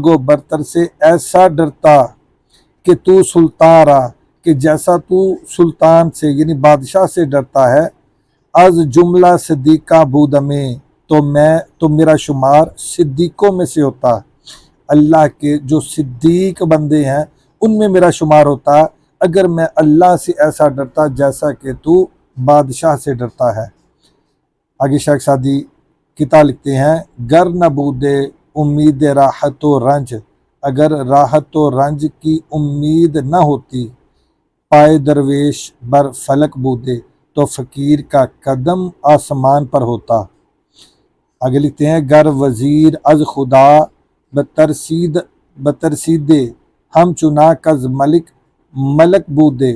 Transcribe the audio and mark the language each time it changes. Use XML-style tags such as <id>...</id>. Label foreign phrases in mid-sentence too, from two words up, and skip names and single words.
<ur>و برتر سے ایسا ڈرتا کہ</ur> <fa>تو سلطان را،</fa> <ur>کہ جیسا تو سلطان سے یعنی بادشاہ سے ڈرتا ہے،</ur> <fa>از جملہ صدیقہ بودمے،</fa> <ur>تو میرا شمار صدیقوں میں سے ہوتا، اللہ کے جو صدیق بندے ہیں ان میں میرا شمار ہوتا اگر میں اللہ سے ایسا ڈرتا جیسا کہ تو بادشاہ سے ڈرتا ہے۔ آگے شیخ سعدی کتاب لکھتے ہیں،</ur> <fa>گر نبود امید راحت و رنج،</fa> <ur>اگر راحت و رنج کی امید نہ ہوتی،</ur> <fa>پائے درویش بر فلک بودے،</fa> <ur>تو فقیر کا قدم آسمان پر ہوتا۔ آگے لکھتے ہیں،</ur> <fa>گر وزیر از خدا بترسیدے، ہم چنا کز ملک بودے۔</fa>